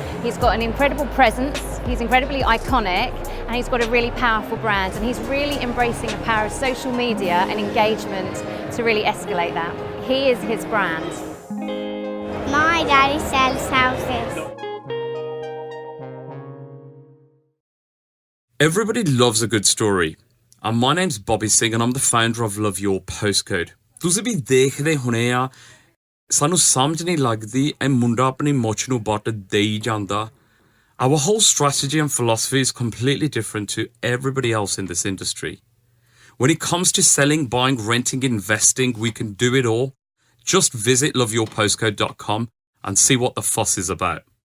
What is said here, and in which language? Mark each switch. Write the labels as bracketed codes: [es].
[en] He's got an incredible presence, he's incredibly iconic, and he's got a really powerful brand, and he's really embracing the power of social media and engagement to really escalate that. He is his brand. My daddy sells houses. Everybody loves a good story. And my name's Bobby Singh and I'm the founder of Love Your Postcode. [pa] ਤੁਸੀਂ ਵੀ ਦੇਖਦੇ ਹੋਣੇ ਆ ਸਾਨੂੰ ਸਮਝ ਨਹੀਂ ਲੱਗਦੀ ਇਹ ਮੁੰਡਾ ਆਪਣੀ ਮੁੱਛ ਨੂੰ ਵੱਟ ਦੇਈ ਜਾਂਦਾ. [en] Our whole strategy and philosophy is completely different to everybody else in this industry. When it comes to selling, buying, renting, investing, we can do it all. Just visit loveyourpostcode.com and see what the fuss is about.